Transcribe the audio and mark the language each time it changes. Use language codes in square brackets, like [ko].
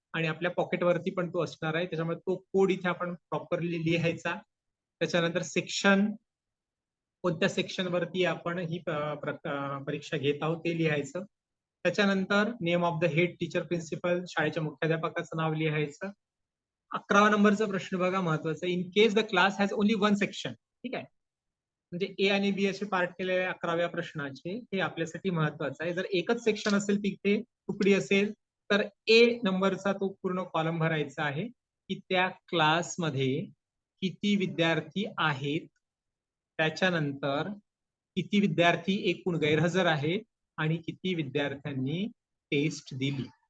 [mr] आणि आपल्या पॉकेट वरती पण तो असणार आहे. त्याच्यामुळे तो कोड इथे आपण प्रॉपरली लिहायचा. त्याच्यानंतर सेक्शन, कोणत्या सेक्शन वरती आपण ही परीक्षा घेत आहोत ते लिहायचं. त्याच्यानंतर [en] name of the head teacher principal, [mr] शाळेच्या मुख्याध्यापकाचं नाव लिहायचं. 11वा नंबरचा प्रश्न बघा, महत्वाचा. [en] In case the class has only 1 section. [mr] ठीक आहे, म्हणजे A आणि B असे पार्ट केलेले 11व्या प्रश्नाचे, हे आपल्यासाठी महत्वाचं आहे. जर एकच सेक्शन असेल तिथे तुकडी असेल तर A नंबरचा तो पूर्ण कॉलम भरायचा आहे की त्या क्लासमध्ये किती विद्यार्थी आहेत, त्याच्यानंतर किती विद्यार्थी एकूण गैरहजर आहेत आणि किती विद्यार्थ्यांनी टेस्ट दिली.